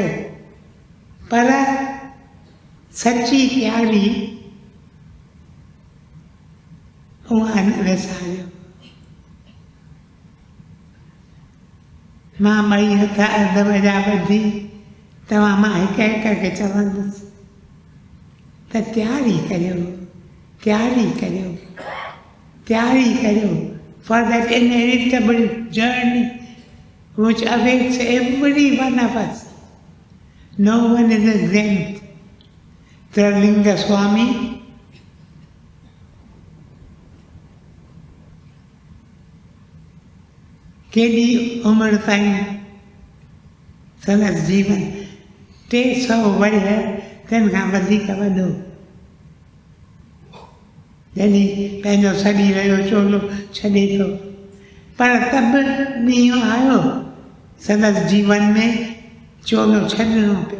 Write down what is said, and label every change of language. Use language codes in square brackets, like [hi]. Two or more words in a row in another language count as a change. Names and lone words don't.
[sd] पर सची तयारी उहा न विसारियो। मां ॿई हथ अदब जा ॿधी तव्हां मां हिकु हिकु खे चवंदुसि त तयारी करियो, तयारी करियो, तयारी करियो [en] for that inevitable journey which awaits every one of us. No one is exempt. [sd] Trilinga Swami केॾी उमिरि ताईं संदसि जीवन 300 वर्ष तिन खां वधीक वॾो। जॾहिं पंहिंजो सड़ी रहियो चोलो छॾे थो, पर तब ॾींहुं आयो संदसि जीवन में चोलो छॾिणो पियो।